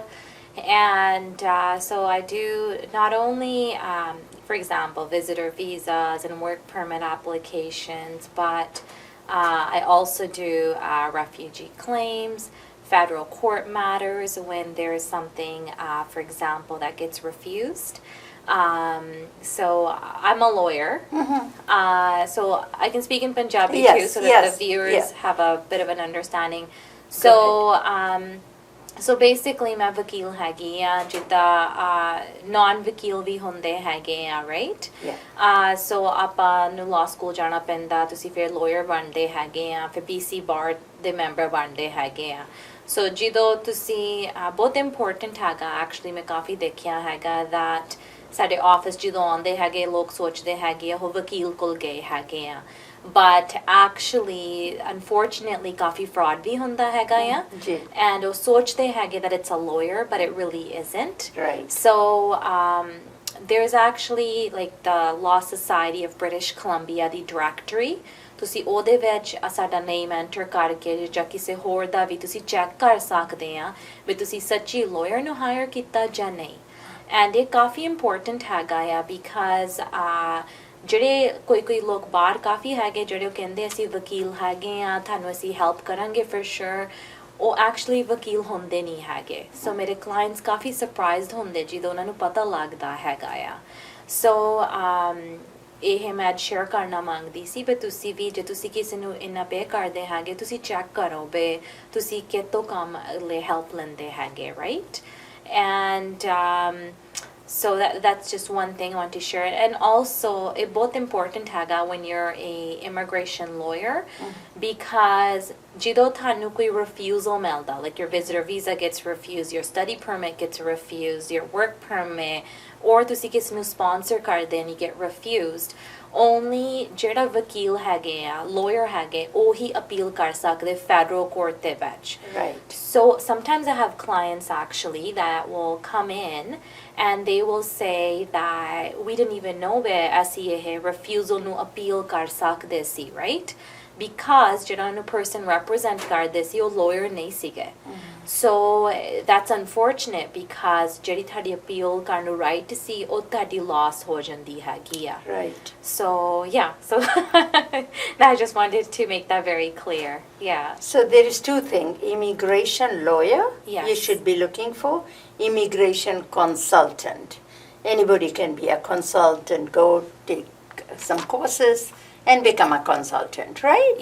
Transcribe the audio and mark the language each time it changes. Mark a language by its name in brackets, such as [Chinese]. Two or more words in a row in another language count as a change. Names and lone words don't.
[English] And so I do not only, for example, visitor visas and work permit applications, but I also do refugee claims, federal court matters when there is something, for example, that gets refused. So I'm a lawyer. So I can speak in Punjabi too, so that the viewers have a bit of an understanding. So so basically [Punjabi] ਮੈਂ ਵਕੀਲ ਹੈਗੀ ਆ ਜਿੱਦਾਂ non ਵਕੀਲ ਭੀ ਹੁੰਦੇ ਹੈਗੇ ਆ [English] right so [Punjabi] ਆਪਾਂ ਨੂੰ [English] law school [Punjabi] ਜਾਣਾ ਪੈਂਦਾ ਤੁਸੀਂ ਫਿਰ lawyer ਬਣਦੇ ਹੈਗੇ ਆ ਫਿਰ BC bar ਦੇ member ਬਣਦੇ ਹੈਗੇ ਆ so ਜਦੋਂ ਤੁਸੀਂ ਬਹੁਤ important ਹੈਗਾ actually ਮੈਂ ਕਾਫੀ ਦੇਖਿਆ ਹੈਗਾ that ਸਾਡੇ ਆਫਿਸ ਜਦੋਂ ਆਉਂਦੇ ਹੈਗੇ ਲੋਕ ਸੋਚਦੇ ਹੈਗੇ ਉਹ ਵਕੀਲ ਕੋਲ ਗਏ ਹੈਗੇ ਆ [English] but actually unfortunately [Punjabi] ਕਾਫੀ fraud ਵੀ ਹੁੰਦਾ ਹੈਗਾ ਆ and ਉਹ ਸੋਚਦੇ ਹੈਗੇ [English] that it's a lawyer but it really isn't right so there's actually like the Law Society of British Columbia the directory [Punjabi] ਤੁਸੀਂ ਉਹਦੇ ਵਿੱਚ ਸਾਡਾ [English] name enter [Punjabi] ਕਰਕੇ ਜਾਂ ਕਿਸੇ ਹੋਰ ਦਾ ਵੀ ਤੁਸੀਂ ਚੈੱਕ ਕਰ ਸਕਦੇ ਆ ਵੀ ਤੁਸੀਂ ਸੱਚੀ lawyer ਨੂੰ ਹਾਇਰ ਕੀਤਾ ਜਾਂ ਨਹੀਂ and ਇਹ ਕਾਫੀ important ਹੈਗਾ ਆ because ਜਿਹੜੇ ਕੋਈ ਲੋਕ ਬਾਹਰ ਕਾਫੀ ਹੈਗੇ ਜਿਹੜੇ ਉਹ ਕਹਿੰਦੇ ਅਸੀਂ ਵਕੀਲ ਹੈਗੇ ਆ ਤੁਹਾਨੂੰ ਅਸੀਂ ਹੈਲਪ ਕਰਾਂਗੇ [English] for sure [Punjabi] ਉਹ actually ਵਕੀਲ ਹੁੰਦੇ ਨਹੀਂ ਹੈਗੇ so ਮੇਰੇ clients ਕਾਫੀ surprised ਹੁੰਦੇ ਜਦੋਂ ਉਹਨਾਂ ਨੂੰ ਪਤਾ ਲੱਗਦਾ ਹੈਗਾ ਆ so ਇਹ ਮੈਂ ਸ਼ੇਅਰ ਕਰਨਾ ਮੰਗਦੀ ਸੀ ਵੀ ਤੁਸੀਂ ਵੀ ਜੇ ਤੁਸੀਂ ਕਿਸੇ ਨੂੰ ਇੰਨਾ ਪੇ ਕਰਦੇ ਹੈਗੇ ਤੁਸੀਂ ਚੈੱਕ ਕਰੋ ਵੀ ਤੁਸੀਂ ਕਿਤੋਂ ਕੰਮ ਲਈ ਹੈਲਪ ਲੈਂਦੇ ਹੈਗੇ [English] right and so that's just one thing I want to share and also it's both important haga when you're a immigration lawyer because [Punjabi] ਜਿੱਦੋਂ ਤੁਹਾਨੂੰ ਕੋਈ refusal ਮਿਲਦਾ [English] like your visitor visa gets refused your study permit gets refused your work permit or [Punjabi] ਤੁਸੀਂ ਕਿਸ ਨੂੰ [English] sponsor card then you get refused only [Punjabi] ਜਿਹੜਾ ਵਕੀਲ ਹੈਗੇ lawyer ਹੈਗੇ ਓਹੀ appeal ਕਰ ਸਕਦੇ [English] federal court [Punjabi] ਦੇ ਵਿੱਚ [English] right so sometimes I have clients actually that will come in and they will say that we didn't even know that [Punjabi] ਅਸੀਂ ਇਹ refusal ਨੂੰ appeal ਕਰ ਸਕਦੇ ਸੀ [English] right because [Punjabi] ਜਿਹੜਾ ਨੂੰ [English] person represent [Punjabi] ਕਰਦੇ ਸੀ ਉਹ lawyer ਨਹੀਂ ਸੀਗੇ [English] so that's unfortunate because [Punjabi] ਜਿਹੜੀ ਤੁਹਾਡੀ appeal ਕਰਨ ਨੂੰ right ਸੀ ਉਹ ਤੁਹਾਡੀ loss ਹੋ ਜਾਂਦੀ ਹੈਗੀ ਆ [English] Right. so yeah so I just wanted to make that very clear yeah So there is two things. Immigration lawyer, Yes. you should be looking for. Immigration consultant. Anybody can be a consultant, go take some courses and become a consultant, right?